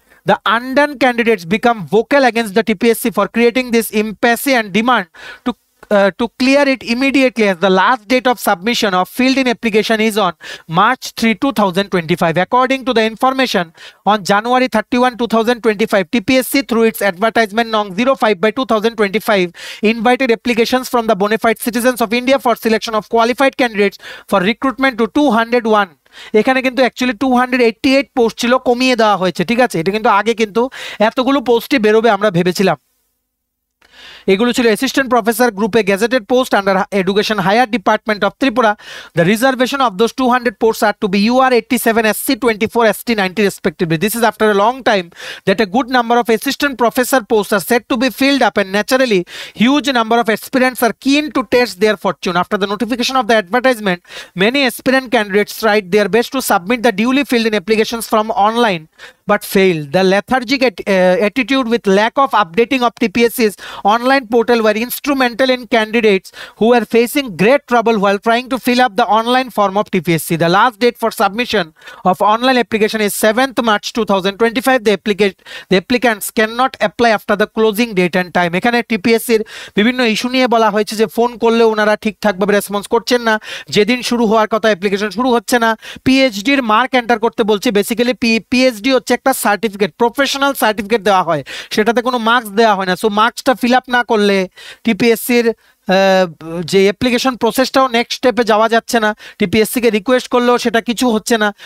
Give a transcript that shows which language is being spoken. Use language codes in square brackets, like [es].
[en] The undone candidates become vocal against the TPSC for creating this impasse and demand to clear it immediately, as the last date of submission of filled-in application is on March 3, 2025. According to the information, on January 31, 2025, TPSC through its advertisement Nong 05/2025 invited applications from the bona fide citizens of India for selection of qualified candidates for recruitment to 201। [bn] এখানে কিন্তু actually 288 post ছিল, কমিয়ে দেওয়া হয়েছে, ঠিক আছে? এটা কিন্তু আগে কিন্তু এতগুলো পোস্টই বেরোবে আমরা ভেবেছিলাম। এগুলো ছিল অ্যাসিস্ট্যান্ট প্রফেসর গ্রুপে gazetted post [en] Under education higher department of Tripura. The reservation of those 200 posts are to be UR 87, SC 24, ST 90 respectively. This is after a long time that a good number of assistant professor posts are set to be filled up, and naturally huge number of aspirants are keen to test their fortune. After the notification of the advertisement, many aspirant candidates tried their best to submit the duly filled in applications from online but failed. The lethargic attitude with lack of updating of TPSC's online portal were instrumental in candidates who were facing great trouble while trying to fill up the online form of TPSC. The last date for submission of online application is 7th March 2025. The applicants cannot apply after the closing date and time. [bn] এখানে টিপিএসসির বিভিন্ন issue নিয়ে বলা হয়েছে যে phone করলে ওনারা ঠিকঠাকভাবে response করছেন না, যেদিন শুরু হওয়ার কথা অ্যাপ্লিকেশন শুরু হচ্ছে না, পিএইচডির মার্ক এন্টার করতে বলছে। বেসিক্যালি পিএইচডি হচ্ছে একটা সার্টিফিকেট, প্রফেশনাল সার্টিফিকেট দেওয়া হয়, সেটাতে কোনো মার্কস দেওয়া হয় না। সো মার্কসটা ফিল আপ না করলে টিপিএসসির যে অ্যাপ্লিকেশন প্রসেসটাও নেক্সট স্টেপে যাওয়া যাচ্ছে না, টিপিএসসিকে রিকোয়েস্ট করলেও সেটা কিছু হচ্ছে না।